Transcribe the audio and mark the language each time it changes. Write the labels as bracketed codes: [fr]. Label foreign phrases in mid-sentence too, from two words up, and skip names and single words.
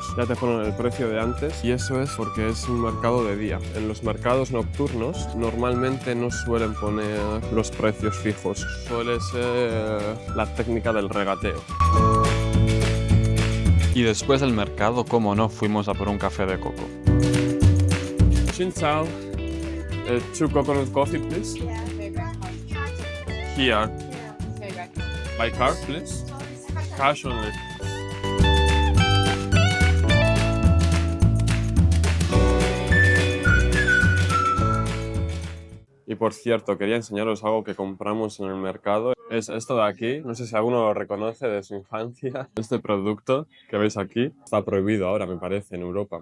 [es] Ya te ponen el precio de antes y eso es porque es un mercado de día. En los mercados nocturnos normalmente no suelen poner los precios fijos. Suele ser la técnica del regateo. Y después del mercado, como no, fuimos a por un café de coco. [vi] Xin chào. [en] 2 coconut coffee, please. Here. By card, please. Cash only. [es] Y por cierto, quería enseñaros algo que compramos en el mercado. Es esto de aquí, no sé si alguno lo reconoce de su infancia. Este producto que veis aquí está prohibido ahora, me parece, en Europa.